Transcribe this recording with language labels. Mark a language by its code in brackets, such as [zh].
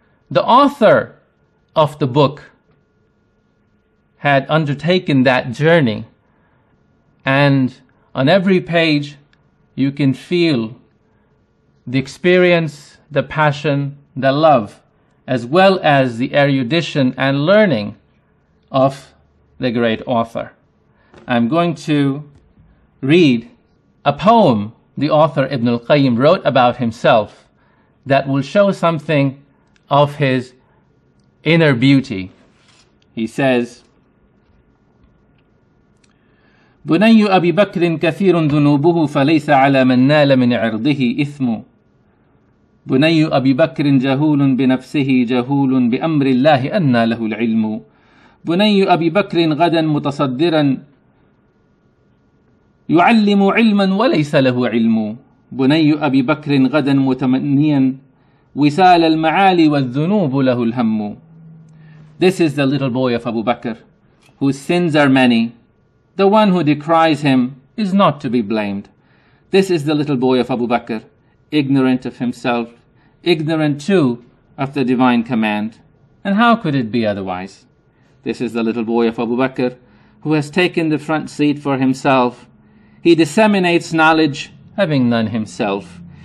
[en] The author of the book had undertaken that journey, and on every page you can feel the experience, the passion, the love, as well as the erudition and learning of the great author. I'm going to read a poem the author Ibn al-Qayyim wrote about himself that will show something of his inner beauty. He says, [ar] بني أبي بكر كثير ذنوبه فليس على من نال من عرضه إثم بني أبي بكر جهول بنفسه جهول بأمر الله أنى له العلم بني أبي بكر غدا متصدرا يعلم علما وليس له علم بني أبي بكر غدا متمنيا وسال المعالي والذنوب له الهم. [en] This is the little boy of Abu Bakr, whose sins are many. The one who decries him is not to be blamed. This is the little boy of Abu Bakr, ignorant of himself, ignorant too of the divine command. And how could it be otherwise? This is the little boy of Abu Bakr, who has taken the front seat for himself. He disseminates knowledge, having none himself.